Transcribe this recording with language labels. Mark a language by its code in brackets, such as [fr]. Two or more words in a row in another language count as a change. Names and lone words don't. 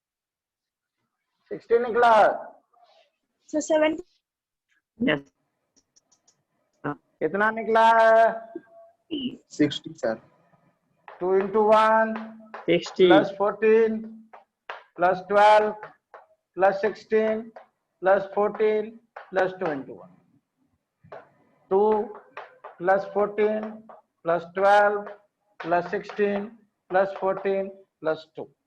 [hi] निकला। [en] So 70. [hi] यस कितना निकला है? 60 सर। [en] 2 into 1 60 plus 14 plus 12 plus 16 plus 14 plus 2 into 1। 2 plus 14 plus 12 plus 16 plus 14 plus 2।